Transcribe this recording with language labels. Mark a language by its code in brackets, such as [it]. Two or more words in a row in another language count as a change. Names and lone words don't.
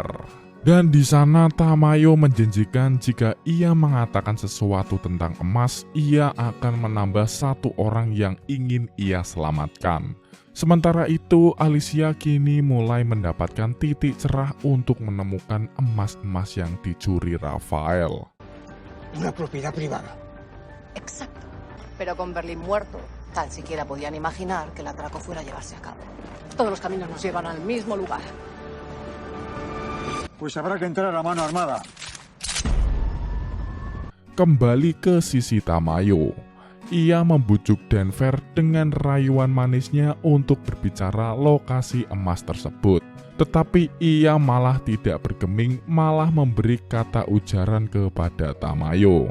[id] Dan di sana Tamayo menjanjikan jika ia mengatakan sesuatu tentang emas, ia akan menambah satu orang yang ingin ia selamatkan. Sementara itu, Alicia kini mulai mendapatkan titik cerah untuk menemukan emas-emas yang dicuri Rafael. [es] Una propiedad privada. Exacto. Pero con Berlín muerto, tan siquiera podían imaginar que el atraco fuera a llevarse a cabo. Todos los caminos nos llevan al mismo lugar. Pues habrá que entrar a mano armada. [id] Kembali ke sisi Tamayo. Ia membujuk Denver dengan rayuan manisnya untuk berbicara lokasi emas tersebut. Tetapi ia malah tidak bergeming, malah memberi kata ujaran kepada Tamayo.